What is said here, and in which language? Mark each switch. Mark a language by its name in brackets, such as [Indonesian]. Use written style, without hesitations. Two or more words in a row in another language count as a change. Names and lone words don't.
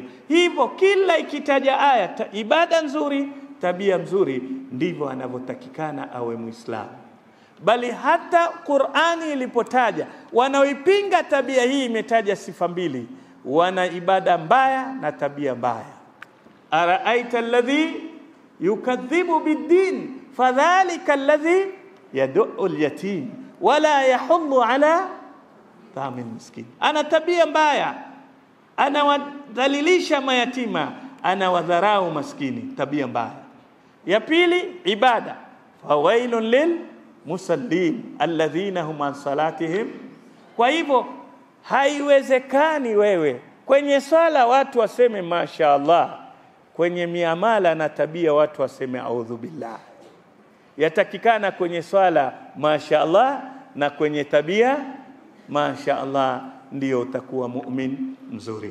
[Swahili] Hivyo kila ikitaja aya ibada nzuri, tabia mzuri, ndivyo anavyotakikana awe Muislamu. Bali hata Qur'ani ilipotaja wanaoipinga tabia hii imetaja sifa mbili: wana ibada mbaya na tabia mbaya. [Arabic] أرأيت الذي يكذب بالدين فذلك الذي يدع اليتيم ولا يحض على طعام المسكين. [Swahili] Ana tabia mbaya, anawadhalilisha mayatima, anawadharau maskini, tabia mbaya. Ya pili ibada, [Arabic] فويل للمصلين الذين هم عن صلاتهم. [Swahili] Kwa hivyo haiwezekani wewe kwenye swala watu waseme mashaallah, kwenye miamala na tabia watu waseme [Arabic] أعوذ بالله. [Swahili] Yatakikana kwenye swala mashaallah, na kwenye tabia mashaallah, ndio utakuwa muumini mzuri.